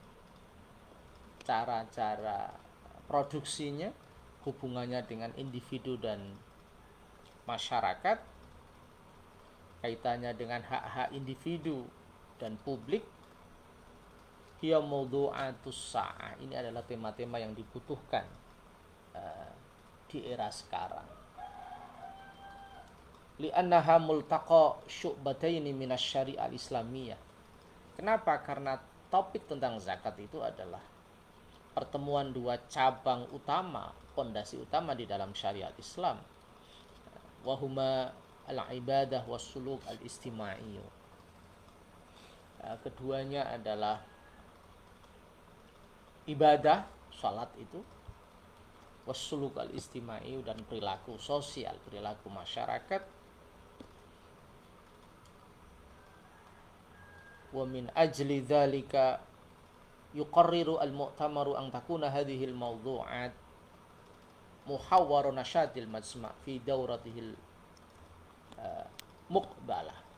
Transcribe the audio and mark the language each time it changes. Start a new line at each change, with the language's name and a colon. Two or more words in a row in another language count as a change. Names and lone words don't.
Indonesian: cara-cara produksinya, hubungannya dengan individu dan masyarakat, kaitannya dengan hak-hak individu dan publik,
Arabic: هي موضوعات الساعة,
Indonesian: ini adalah tema-tema yang dibutuhkan di era sekarang.
Arabic: لأنها ملتقى شعبتين من الشريعة الإسلامية.
Indonesian: Kenapa? Karena topik tentang zakat itu adalah pertemuan dua cabang utama, fondasi utama di dalam syariat Islam.
Arabic: وهما العبادة والسلوك الاجتماعي.
Indonesian: Keduanya adalah ibadah, salat itu,
Arabic: والسلوك الاجتماعي,
Indonesian: dan perilaku sosial, perilaku masyarakat.
Arabic: ومن أجل ذلك يقرر المؤتمر أن تكون هذه الموضوعات محور نشاط المجمع في دورته المقبلة.